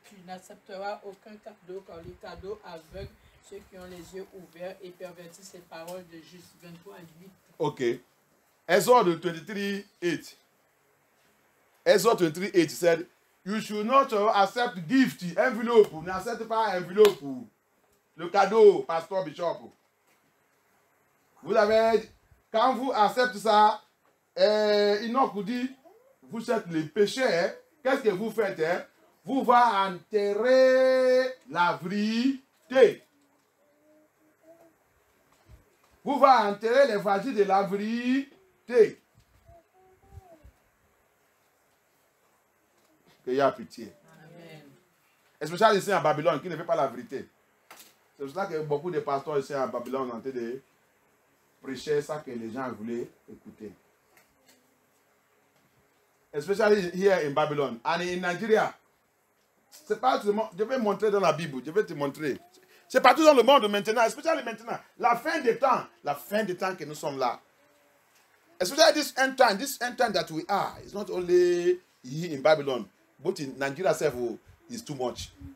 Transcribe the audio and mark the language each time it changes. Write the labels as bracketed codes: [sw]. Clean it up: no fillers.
[fr] Tu n'accepteras aucun cadeau car les cadeaux aveuglent ceux qui ont les yeux ouverts et pervertissent les paroles de juste. 23:8. Ok. Exode 23:8. [en] Exode 23:8 said, you should not accept gift, envelope. [fr] N'accepte pas enveloppe. Le cadeau, pasteur bishop. Vous avez, quand vous acceptez ça, Enoch vous dit, vous êtes les pécheurs. Qu'est-ce que vous faites? Vous va enterrer la vérité. Vous va enterrer l'évangile de la vérité. Qu'il y a pitié. Amen. Especially ici en Babylone, qui ne fait pas la vérité. C'est pour ça que beaucoup de pasteurs ici en Babylone ont été de prêcher ça que les gens voulaient écouter. [en] Especially here in Babylon and in Nigeria. [fr] C'est pas seulement, je vais montrer dans la Bible, je vais te montrer. C'est partout dans le monde maintenant, especially maintenant. La fin des temps que nous sommes là. [en] Especially this end time that we are. It's not only here in Babylon, but in Nigeria itself is too much.